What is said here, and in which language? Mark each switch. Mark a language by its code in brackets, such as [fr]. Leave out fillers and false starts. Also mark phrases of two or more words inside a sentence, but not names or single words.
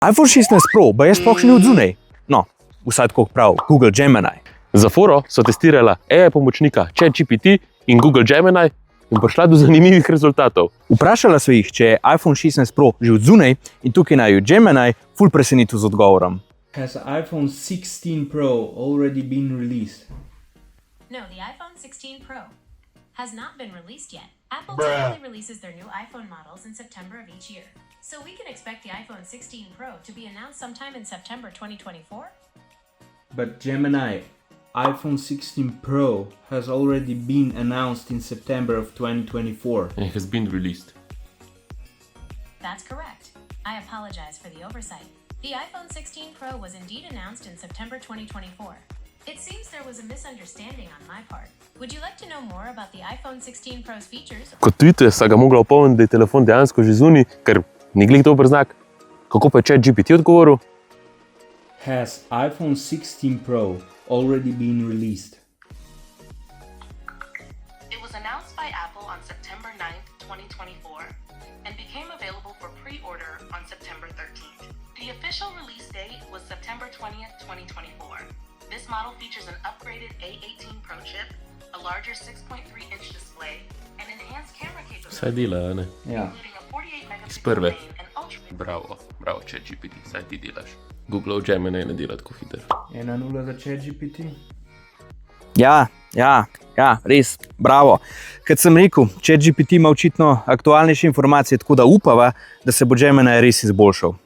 [sl] iPhone 16 Pro pa je sploh še ni odzunaj. No, vsaj tako prav Google Gemini. Za foro so testirala AI pomočnika ChatGPT in Google Gemini in prišla do zanimivih rezultatov. Vprašala sva jih, če je iPhone 16 Pro že odzunaj in tukaj naj jo Gemini ful presenetil z odgovorom. [en] Has iPhone 16 Pro already been released? No, the iPhone 16 Pro has not been released yet. Apple typically releases their new iPhone models in September of each year. So we can expect the iPhone 16 Pro to be announced sometime in September 2024? But Gemini, iPhone 16 Pro has already been announced in September of 2024. And it has been released. That's correct. I apologize for the oversight. The iPhone 16 Pro was indeed announced in September 2024. It seems there was a misunderstanding on my part. Would you like to know more about the iPhone 16 Pro's features? [sl] Kot tweetuje, sta ga mogla opomniti, da je telefon dejansko že zunaj, ker ni glih dober znak. Kako pa je ChatGPT odgovoril? [en] Has iPhone 16 Pro already been released? It was announced by Apple on September 9th, 2024, and became available for pre-order on September 13th. The official release date was September 20th, 2024. This model features an upgraded A18 Pro chip, a larger 6.3-inch display, and enhanced camera [sl] Vsaj [en] capability, [sl] dela, ne? Ja. [en] including a 48 [sl] Iz prve. [en] megapixel main and ultra. [sl] Bravo, ChatGPT, saj ti delaš. Google Gemini ne dela tako hiter. 1-0 za ChatGPT. Ja, res, bravo. Kot sem rekel, ChatGPT ima očitno aktualnejše informacije, tako da upava, da se bo Gemini res izboljšal.